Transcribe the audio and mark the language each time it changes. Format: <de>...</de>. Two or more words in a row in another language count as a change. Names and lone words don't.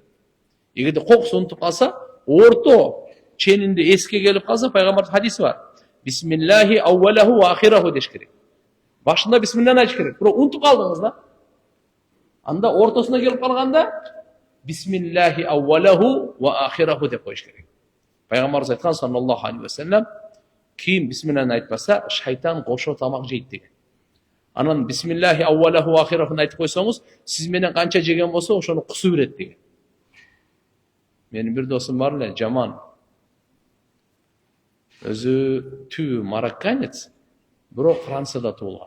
<ky>Эгерде кокусу унутуп калса, орто ченинде эске келип калса, пайгамбардын хадиси бар.</ky> <ar>بسم الله أوله وآخره</ar> <ky>деш керек. Башында бисмиллахны айтыш керек. Бирок унутуп калдыңыз да. Анда ортосуна келип калганда</ky> <ar>بسم الله أوله وآخره</ar> <ky>деп коюш керек. Пайгамбарыбыз айткан</ky> <ar>صلى الله عليه وسلم,</ar> <ky>ким бисмиллахны айтпаса, шайтан кошо тамак жейт деген. Анан</ky> <ar>بسم الله أوله وآخره</ar> <ky>айтып койсоңуз, сиз менен канча жеген болсо, ошону кусу берет деген. Менин бир досум бар эле, Жаман. Өзү түбү марокканец, бирок Францияда туулган.</ky>